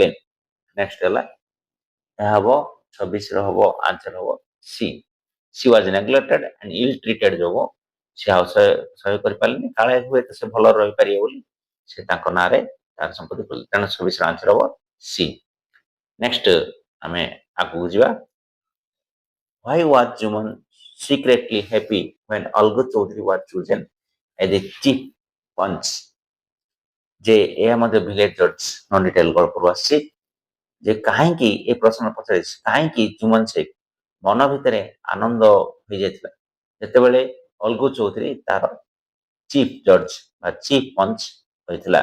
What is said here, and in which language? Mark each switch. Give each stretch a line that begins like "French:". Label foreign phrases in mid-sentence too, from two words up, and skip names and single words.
Odia: ନେକ୍ସଟ ହେଲା ଏହା ହବ 26ର ହବ ଆନ୍ସର ହବ ସି।
English: She was neglected and ill treated
Odia: ଯୋଗୁଁ ସେ ଆଉ ସହ୍ୟ କରିପାରିଲେନି, କାଳେ ହୁଏତ ସେ ଭଲ ରହିପାରିବେ ବୋଲି ସେ ତାଙ୍କ ନାଁରେ ତାର ସମ୍ପତ୍ତି କଲେ। ତେଣୁ 26ର ଆନ୍ସର ହବ ସି। ନେକ୍ସଟ ଆମେ ଆଗକୁ ଯିବା।
English: Why was Juman secretly happy when Algu Chaudhary was chosen as a chief punch?
Odia: ଯେ ଏହା ମଧ୍ୟ
English: village judge non detail
Odia: ଗଳ୍ପରୁ ଆସିଛି। ଯେ କାହିଁକି ଏ ପ୍ରଶ୍ନ ପଚାରିଛି, କାହିଁକି ଜୁମନ ଶେଖ ମନ ଭିତରେ ଆନନ୍ଦ ହୋଇଯାଇଥିଲା ଯେତେବେଳେ ଅଲଗୁ ଚୌଧୁରୀ ତାର
English: chief judge
Odia: ବା ଚିଫ ପଞ୍ଚ ହୋଇଥିଲା?